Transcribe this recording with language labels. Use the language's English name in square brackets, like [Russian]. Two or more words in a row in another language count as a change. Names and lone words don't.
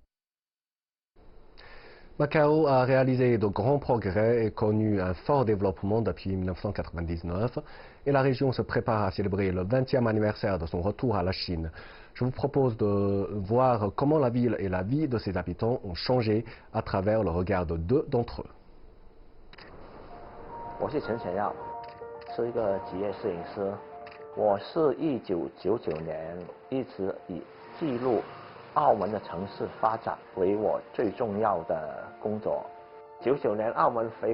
[French] Macao a réalisé de grands progrès et connu un fort développement depuis 1999 et la région se prépare à célébrer le 20e anniversaire de son retour à la Chine. Je vous propose de voir comment la ville et la vie de ses habitants ont changé à travers le regard de deux d'entre eux. [Chinese] 我是陈显耀，是一个职业摄影师。我是1999年一直以记录澳门的城市发展为我最重要的工作。99年澳门回